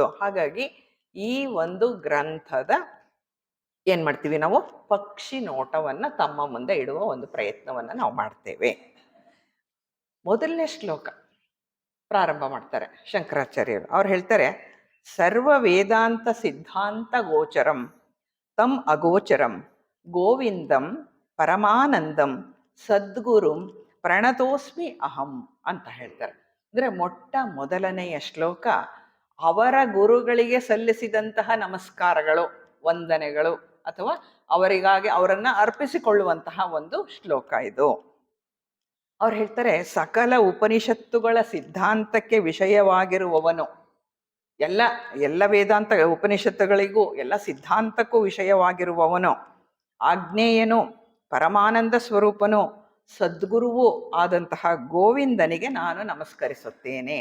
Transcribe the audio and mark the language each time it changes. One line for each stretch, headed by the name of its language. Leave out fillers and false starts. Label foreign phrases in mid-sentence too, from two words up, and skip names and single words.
Kannada: ಹಾಗಾಗಿ ಈ ಒಂದು ಗ್ರಂಥದ ಏನು ಮಾಡ್ತೀವಿ ನಾವು, ಪಕ್ಷಿ ನೋಟವನ್ನು ತಮ್ಮ ಮುಂದೆ ಇಡುವ ಒಂದು ಪ್ರಯತ್ನವನ್ನು ನಾವು ಮಾಡ್ತೇವೆ. ಮೊದಲನೇ ಶ್ಲೋಕ ಪ್ರಾರಂಭ ಮಾಡ್ತಾರೆ ಶಂಕರಾಚಾರ್ಯರು. ಅವ್ರು ಹೇಳ್ತಾರೆ,
Sanskrit: ಸರ್ವ ವೇದಾಂತ ಸಿದ್ಧಾಂತ ಗೋಚರಂ ತಮ್ ಅಗೋಚರಂ ಗೋವಿಂದಂ ಪರಮಾನಂದಂ ಸದ್ಗುರುಂ ಪ್ರಣತೋಸ್ಮಿ ಅಹಂ
Kannada: ಅಂತ ಹೇಳ್ತಾರೆ. ಅಂದರೆ ಮೊಟ್ಟ ಮೊದಲನೆಯ ಶ್ಲೋಕ ಅವರ ಗುರುಗಳಿಗೆ ಸಲ್ಲಿಸಿದಂತಹ ನಮಸ್ಕಾರಗಳು, ವಂದನೆಗಳು, ಅಥವಾ ಅವರಿಗಾಗಿ ಅವರನ್ನು ಅರ್ಪಿಸಿಕೊಳ್ಳುವಂತಹ ಒಂದು ಶ್ಲೋಕ ಇದು. ಅವ್ರು ಹೇಳ್ತಾರೆ, ಸಕಲ ಉಪನಿಷತ್ತುಗಳ ಸಿದ್ಧಾಂತಕ್ಕೆ ವಿಷಯವಾಗಿರುವವನು, ಎಲ್ಲ ವೇದಾಂತ ಉಪನಿಷತ್ತುಗಳಿಗೂ ಎಲ್ಲ ಸಿದ್ಧಾಂತಕ್ಕೂ ವಿಷಯವಾಗಿರುವವನು, ಆಗ್ನೇಯನು, ಪರಮಾನಂದ ಸ್ವರೂಪನು, ಸದ್ಗುರುವು ಆದಂತಹ ಗೋವಿಂದನಿಗೆ ನಾನು ನಮಸ್ಕರಿಸುತ್ತೇನೆ.